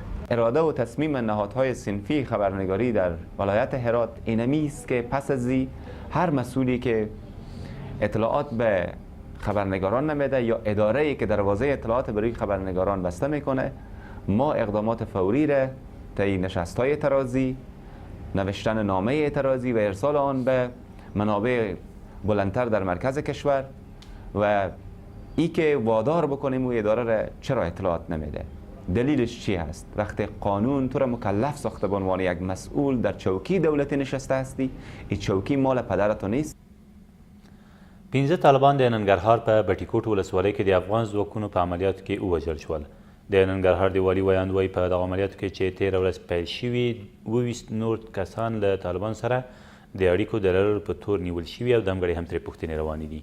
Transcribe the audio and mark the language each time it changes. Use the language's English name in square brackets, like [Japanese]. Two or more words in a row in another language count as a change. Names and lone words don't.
[Persian] اراده و تصمیم نهادهای صنفی خبرنگاری در ولایت هرات اینمی است که پس از هر مسئولی که اطلاعات به خبرنگاران نمیده یا اداره‌ای که دروازه اطلاعات برای خبرنگاران بسته میکنه ما اقدامات فوری را طی نشست‌های اعتراضی، نوشتن نامه اعتراضی و ارسال آن به منابع بلندتر در مرکز کشور و ای که وادار بکنیم او اداره را چرا اطلاعات نمیده. دلیلش چی هست؟ وقتی قانون تو را مکلف ساخته به عنوان یک مسئول در چوکی دولتی نشسته هستی، این چوکی مال پدرتو نیست. [Pashto] 15 طالبان د ننګرهار په بټیکوټ ولسوالۍ کې د افغان ځواکونو په عملیاتو کې ووژل شول. د ننګرهار د والي ویاند وایي په دغه عملیاتو کې چې تېره ورځ پیل شوي 22 نور کسان له طالبانو سره د اړیکو د لرلو په تور نیول شوي او دمګړۍ هم ترې پوښتنې روانې دي.